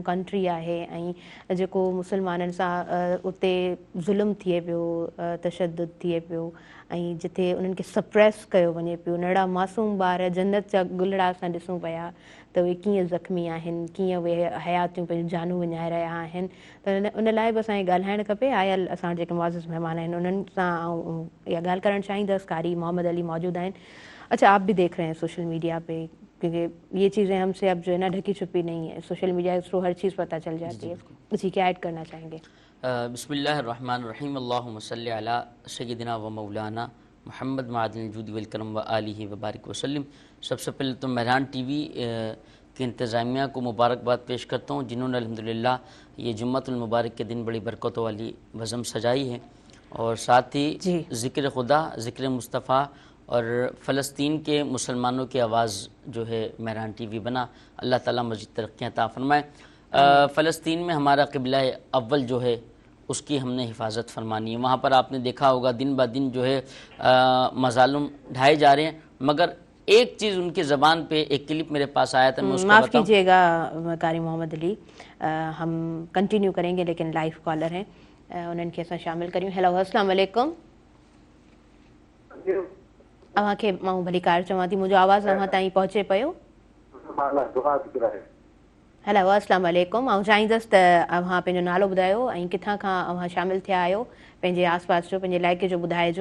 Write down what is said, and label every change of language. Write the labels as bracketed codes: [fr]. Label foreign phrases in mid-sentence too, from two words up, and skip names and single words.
[sd] कंट्री आहे ऐं जेको मुस्लमाननि सां उते ज़ुल्म थिए पियो तशदुद थिए पियो ऐं जिथे उन्हनि खे सप्रेस कयो वञे पियो नंढा मासूम ॿार जन्नत जा गुलड़ा असां ॾिसूं पिया त उहे कीअं ज़ख़्मी आहिनि कीअं उहे हयातियूं पंहिंजूं जानूं विञाए रहिया आहिनि त उन लाइ बि असांखे ॻाल्हाइणु खपे आयल असां जेके मुआज़िज़ महिमान आहिनि उन्हनि सां इहा ॻाल्हि करणु चाहींदसि कारी मोहम्मद अली मौजूदु आहिनि [ur] اچھا آپ بھی دیکھ رہے ہیں سوشل میڈیا پہ کیونکہ یہ چیزیں ہم سے اب جو ہے نا ڈھکی چھپی نہیں ہے سوشل میڈیا کے تھرو ہر چیز پتا چل جاتی ہے جی کیا ایڈ کرنا چاہیں گے [ar] بسم الله الرحمن الرحيم اللهم صل على سيدنا ومولانا محمد معدن الجود والكرم وآله وبارك وسلم [ur] سب سے پہلے تو مہران ٹی وی کی انتظامیہ کو مبارکباد پیش کرتا ہوں جنہوں نے الحمدللہ یہ جمعۃ المبارک کے دن بڑی برکتوں والی بزم سجائی ہے اور ساتھ ہی ذکر خدا ذکر مصطفیٰ اور فلسطین کے مسلمانوں کی آواز جو ہے مہران ٹی وی بنا اللہ تعالیٰ مزید ترقیاں عطا فرمائے فلسطین میں ہمارا قبلہ اول جو ہے اس کی ہم نے حفاظت فرمانی ہے وہاں پر آپ نے دیکھا ہوگا دن بدن جو ہے مظالم ڈھائے جا رہے ہیں مگر ایک چیز ان کی زبان پہ ایک کلپ میرے پاس آیا تھا میں اس کو معاف کیجیے گا قاری محمد علی ہم کنٹینیو کریں گے لیکن لائیو کالر ہیں [sd] उन्हनि खे असां शामिलु करियूं हेलो अस्सलाम वालेकुम अव्हांखे मां भलीकार चवां थी मुंहिंजो आवाज़ु अव्हां ताईं पहुचे पियो हेलो अस्सलाम वालेकुम आउं चाहींदसि त अव्हां पंहिंजो नालो ॿुधायो ऐं किथां खां अव्हां शामिलु थिया आहियो पंहिंजे आस पास जो पंहिंजे इलाइक़े जो ॿुधाइजो